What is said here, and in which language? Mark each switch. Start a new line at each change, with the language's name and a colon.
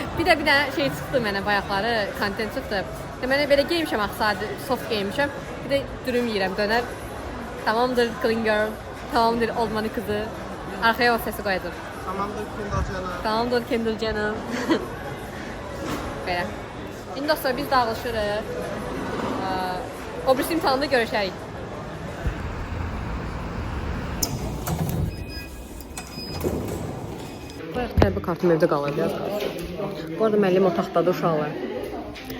Azerbaijani: Bir də şey çıxdı mənə bayaqları, kontent çıxdı. Deməli belə geymişəm axı sadə soft geymişəm. Bir də dürüm yeyirəm, dönər. Tamamdır
English: clean girl.
Turkish: Tamamdır
English: old money
Turkish: kızı. Arkaya o sesi koyacağım.
Azerbaijani: Tamamdır, Kendall canım. Tamamdır Kendall canım. Belə. İndi dostlar biz dağılışırıq. O birisi imtihanda görüşərik. Bayaq tələbə kartım evdə qalır biraz. Bu arada müəllim otaqdadır uşaqlar.